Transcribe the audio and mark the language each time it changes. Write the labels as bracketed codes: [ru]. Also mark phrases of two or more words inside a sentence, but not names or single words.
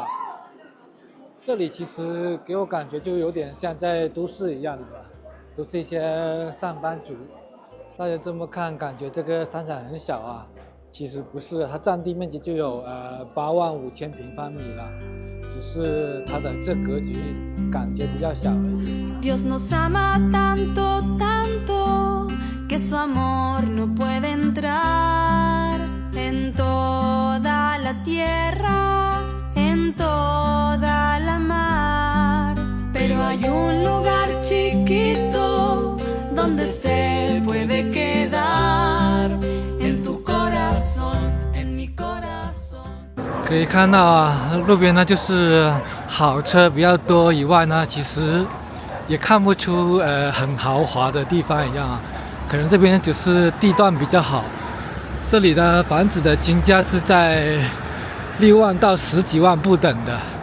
[zh] 这里其实给我感觉就有点像在都市一样的吧，都是一些上班族。大家这么看，感觉这个商场很小啊，其实不是，它占地面积就有85000平方米了，只是它的这格局感觉比较小而已。 [es] Dios nos ama tanto, tanto, que su amor no puede entrar en toda la tierra, en toda la mar. Pero hay un lugar chiquito donde se puede quedar en tu corazón, en mi corazón. [zh] 可以看到啊，路边呢就是好车比较多以外呢，其实也看不出很豪华的地方一样啊，可能这边只是地段比较好。这里的房子的均价是在6万到10几万不等的。